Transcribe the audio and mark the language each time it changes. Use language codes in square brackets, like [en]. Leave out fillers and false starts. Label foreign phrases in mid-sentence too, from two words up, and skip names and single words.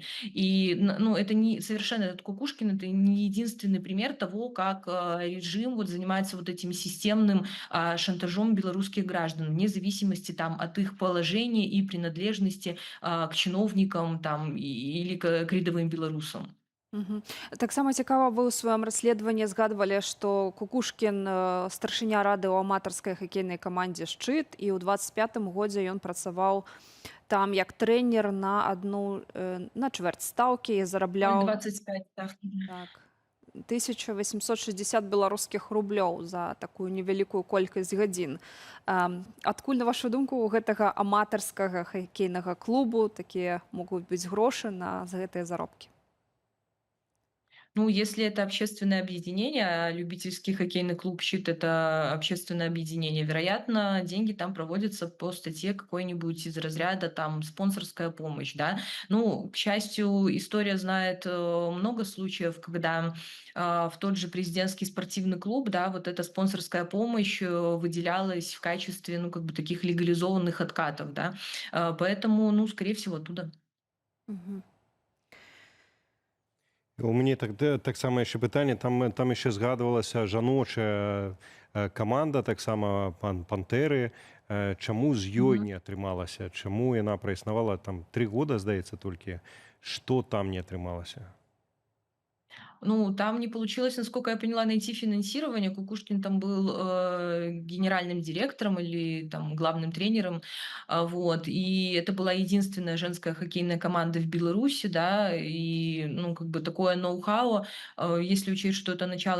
[ru] И, ну, это не совершенно, этот Кукушкин, это не единственный пример того, как режим вот занимается вот этим системным шантажом белорусских граждан, вне зависимости там от их положения и принадлежности к чиновникам там или к рядовым белорусам. [be] Таксама цікава, вы ў сваім расследаванні згадвалі, што Кукушкін старшыня рады ў аматарскай хакейнай камандзе «Шчыт», і ў 25-м годзе ён працаваў там як трэнер на чвэрць стаўкі і зарабляў 25, так. 1860 беларускіх рублёў за такую невялікую колькасць гадзін. Адкуль, на вашу думку, у гэтага аматарскага хакейнага клубу такія могуць быць грошы за гэтыя заробкі? [ru] Ну, если это общественное объединение, а любительский хоккейный клуб «Щит» — это общественное объединение, вероятно, деньги там проводятся по статье какой-нибудь из разряда там спонсорская помощь, да. Ну, к счастью, история знает много случаев, когда в тот же президентский спортивный клуб, да, вот эта спонсорская помощь выделялась в качестве, ну, как бы таких легализованных откатов, да. Поэтому, ну, скорее всего, оттуда. Мгм. [be] У мяне таксама яшчэ пытанне, там яшчэ згадвалася жаночая каманда, таксама пантэры. Чаму з ёй не атрымалася? Чаму яна праіснавала там 3 года, здаецца, толькі? Што там не атрымалася? [ru] Ну, там не получилось, насколько я поняла, найти финансирование. Кукушкин там был генеральным директором или там главным тренером, вот. И это была единственная женская хоккейная команда в Беларуси, да, и, ну, как бы такое ноу-хау, если учесть, что это начало